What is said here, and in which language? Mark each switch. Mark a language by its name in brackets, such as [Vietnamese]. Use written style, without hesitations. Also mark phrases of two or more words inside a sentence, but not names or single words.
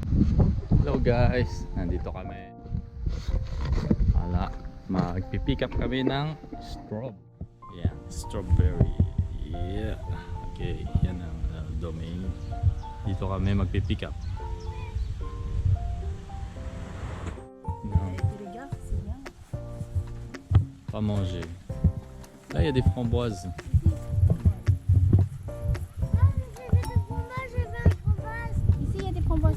[English] Hello guys, [Filipino] nandito kami. Magpipick up kami ng strawberry. Yeah. Okay, yan ang domain. Dito kami magpipick up. [French] Pas manger. Là il y a des framboises. Ici il y a des framboises.